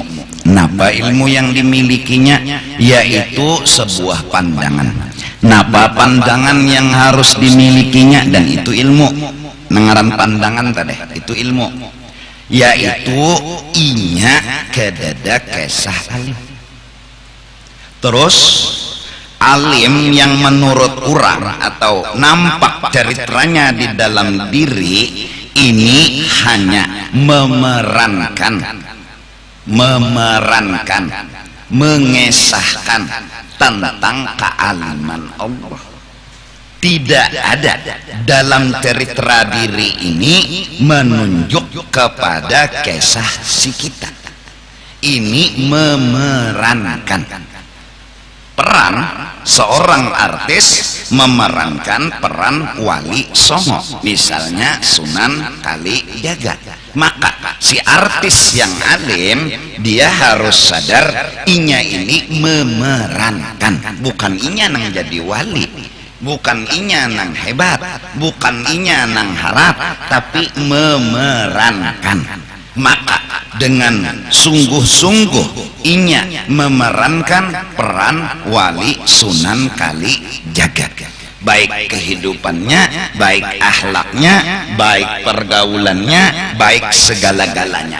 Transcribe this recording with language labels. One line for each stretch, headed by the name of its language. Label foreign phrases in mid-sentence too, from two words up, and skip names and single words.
Banjar: Napa ilmu yang dimilikinya? Yaitu sebuah pandangan. Napa pandangan yang harus dimilikinya?
Indonesian: Dan itu ilmu.
Banjar: Nengaran pandangan tadi itu ilmu, yaitu inya kedada kesah alim.
Indonesian: Terus alim yang menurut orang atau nampak ceritranya di dalam diri ini hanya memerankan, mengesahkan tentang kealiman Allah. Tidak ada dalam cerita diri ini menunjuk kepada kesah si kita. Ini memerankan. Peran seorang artis memerankan peran wali songo, misalnya Sunan Kalijaga. Maka si artis yang alim dia harus sadar
Banjar: inya ini memerankan, bukan inya nang jadi wali, bukan inya nang hebat, bukan inya nang harap,
Indonesian: tapi memerankan. Maka dengan sungguh-sungguh inya memerankan peran wali Sunan Kalijaga, baik kehidupannya, baik akhlaknya, baik pergaulannya, baik segala-galanya.